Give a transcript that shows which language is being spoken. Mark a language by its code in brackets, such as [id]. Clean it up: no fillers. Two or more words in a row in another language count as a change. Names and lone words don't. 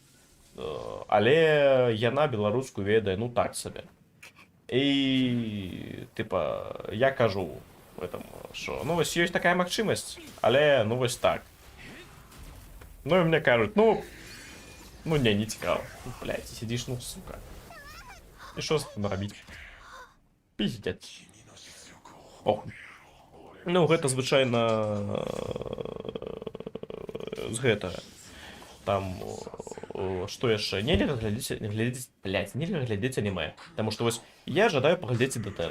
[be] Але яна беларускую ведае, ну так сабе. І типа я кажу гэтаму, що ну вось ёсць такая магчымасць, але ну вось так. Ну і мне кажуць, ну не цікава. [uk] Ну, блядь, сидиш, ну сука. І що з тим рабіць? [ru] Пиздец. Ох. [be] Ну гэта звычайна з гэтага. Там што яшчэ нельга глядзець, блядь, нельга глядзець аніме. Таму што вось я жадаю паглядзець Дэтэну.